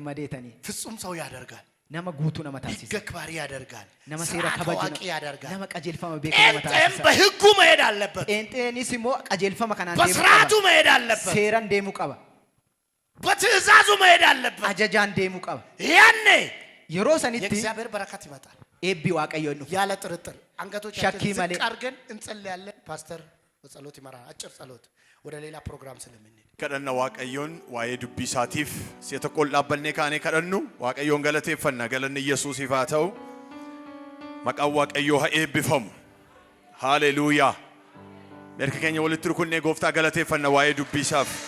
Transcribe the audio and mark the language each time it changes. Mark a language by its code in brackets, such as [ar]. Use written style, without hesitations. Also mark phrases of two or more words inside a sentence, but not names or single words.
[om] itti gammadeetanii [am] ፍጹም ሰው ያደርጋል [om] nama guutuu nama taasisa [am] ሕግ አክባሪ ያደርጋል [om] nama seera kabaju [am] ታዋቂ ያደርጋል [om] nama qajeelfama beeku nama [am] ጴንጤም [om] taasisa [am] በሕጉ መሄድ አለበት [om] ጴንጤnis immoo qajeelfama kanaan deemuu [am] በስርዓቱ [om] qaba [am] መሄድ አለበት [om] seeraan deemuu qaba [am] በትእዛዙ መሄድ አለበት [om] ajajaan deemuu qaba [am] ያኔ [om] yeroo sanitti [am] የእግዚአብሔር በረከት ይመጣል [om] eebbi waaqayyoon dhufa [am] ያለ ጥርጥር አንገቶቻችን [om] Shakkii malee. [am] ዝቅ አድርገን እንጸልያለን ፓስተር በጸሎት ይመራል አጭር ጸሎት ወደ ሌላ ፕሮግራም ስለምንሄድ [om] kadhanna waaqayyoon waa'ee dubbii isaatiif si'a tokko dhaabbannee kaanee kadhannu waaqayyoon galateeffanna galanni Yesuusiif haa ta'u maqaan waaqayyoo haa eebbifamu haleluuyaa erga keenya walitti rukunnee gooftaa galateeffanna waa'ee dubbii isaaf